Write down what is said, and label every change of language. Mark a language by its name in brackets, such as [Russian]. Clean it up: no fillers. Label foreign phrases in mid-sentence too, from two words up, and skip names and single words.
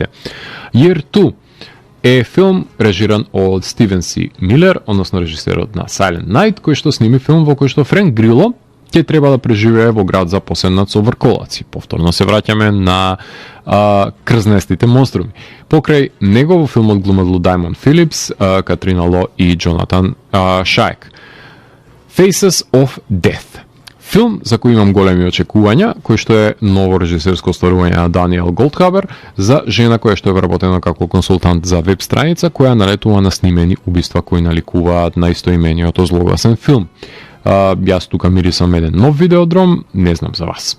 [Macedonian] Year 2 е филм режиран од Стивен Си Милер, односно режисерот на Silent Night, кој што сними филм во кој што Френк Грило ќе треба да преживее во град запосенат со врколаци. Повторно се враќаме на крзнестите монструми. Покрај него во филмот глумат Лу Даймонд Филипс, Катрина Ло и Джонатан Шаек. Faces of Death. Филм за кој имам големи очекувања, кој што е ново режисерско остварување на Даниел Голдхабер за жена која што е вработена како консултант за веб страница која налетува на снимени убиства кои наликуваат на истоимениот злогласен филм. Јас тука мирисам еден нов видеодром, не знам за вас.